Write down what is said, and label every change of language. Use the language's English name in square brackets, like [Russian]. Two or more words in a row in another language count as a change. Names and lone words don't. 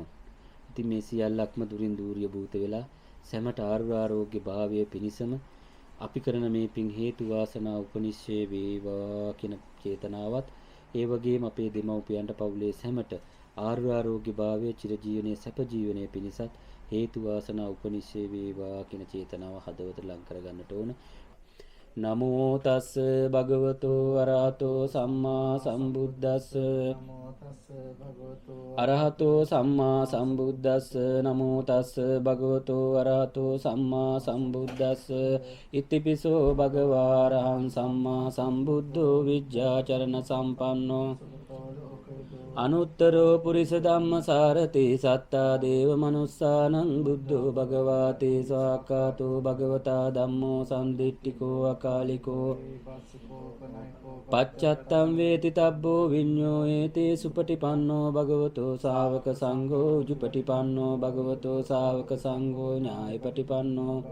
[Sinhala] ඉතින් මේ සියල්ලක්ම දුරින් දූරිය භූත වෙලා සැමට ආරෝග්‍ය භාවය පිණිසම අපි කරන මේ පින් හේතු වාසනා උපනිශ්‍රේ වේවා කියන චේතනාවත් ඒ වගේම අපේ දෙමව්පියන්ට පවුලේ සැමට ආරෝග්‍ය භාවය චිරජීවනයේ සැප ජීවනයේ පිණිසත් හේතු වාසනා උපනිශ්‍රේ වේවා කියන චේතනාව හදවත ලං කරගන්නට ඕන. [Pali] නමෝ තස් භගවතෝ අරහතෝ සම්මා සම්බුද්දස්ස. අරහතෝ සම්මා සම්බුද්දස්ස. නමෝ තස් භගවතෝ අරහතෝ සම්මා සම්බුද්දස්ස. ඉතිපිසෝ භගවා අරහං සම්මා සම්බුද්ධෝ විජ්ජාචරණ සම්පන්නෝ අනුත්තරෝ පුරිස ධම්ම සාරති සත්තා දේව මනුස්සානං බුද්ධෝ භගවාතේ ස්වාක්ඛාතෝ භගවතා ධම්මෝ සම්දිට්ඨිකෝ අකාලිකෝ පච්චත්තං වේති තබ්බෝ විඤ්ඤෝ ඒතේ සුපටිපන්නෝ භගවතෝ ශාවක සංඝෝ උජුපටිපන්නෝ භගවතෝ ශාවක සංඝෝ ඥායපටිපන්නෝ